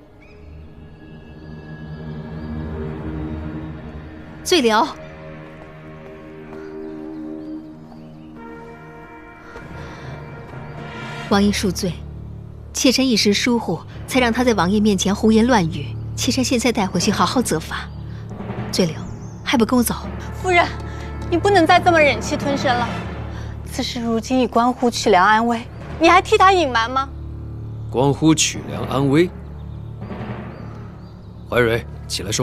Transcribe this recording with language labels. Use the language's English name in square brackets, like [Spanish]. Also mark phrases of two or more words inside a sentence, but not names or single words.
[Chinese] 罪僚，王爷恕罪，妾身一时疏忽，才讓他在王爺面前胡言亂語。妾身現在帶回去好好責罰。罪僚，還不跟我走？夫人，你不能再這麼忍氣吞聲了。此事如今已關乎曲良安危，你還替他隱瞞嗎？關乎曲良安危。懷蕊，起來說。